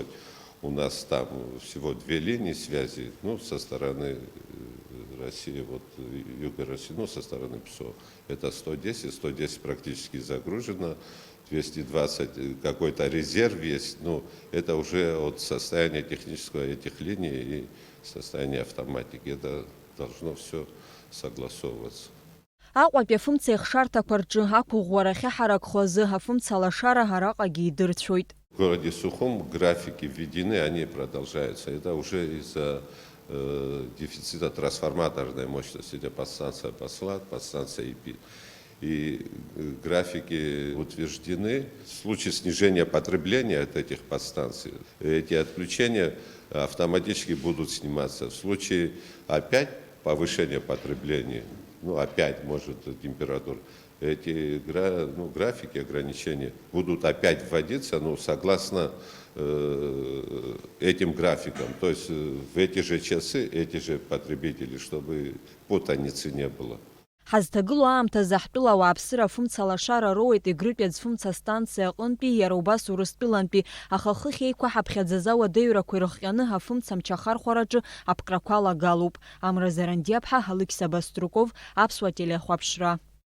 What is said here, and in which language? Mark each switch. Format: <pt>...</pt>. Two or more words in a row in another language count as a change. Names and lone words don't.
<ru>У нас там всего 2 линии связи, со стороны России, юга России, со стороны ПСО. Это 110 практически загружено. 220 какой-то резерв есть, это уже от состояния технического этих линий и состояния автоматики. Это должно все согласовываться.</ru> <ab>Аҟәатәи афымца ихшарҭақәа рҿы ақәыӷәӷәарахьы ҳаракхо азы афымца алашара араҟагьы идырцәоит.</ab> <ru>В городе Сухум графики введены, они продолжаются. Это уже из-за дефицита трансформаторной мощности. Это подстанция Послат, подстанция ИПИ. И графики утверждены. В случае снижения потребления от этих подстанций, эти отключения автоматически будут сниматься. В случае опять повышения потребления, опять может температура, эти графики ограничения будут опять вводиться, согласно этим графикам. То есть в эти же часы, эти же потребители, чтобы путаницы не было.</ru> <ab>Ҳазҭагылоу аамҭазы ҳтәыла ауааԥсыра афымца алашара роуеит Егрытәи аӡфымца астанциа аҟынтәи, иара убас Урыстәылантәи, аха хыхь еиқәаҳаԥхьаӡаз ауадаҩрақәа ирыхҟьаны афымцамч ахархәараҿы аԥкрақәа алагалоуп. Амра Заранdiaԥҳа, Алықь Сабаструков, Аԥсуа телеахәаԥшра.</ab>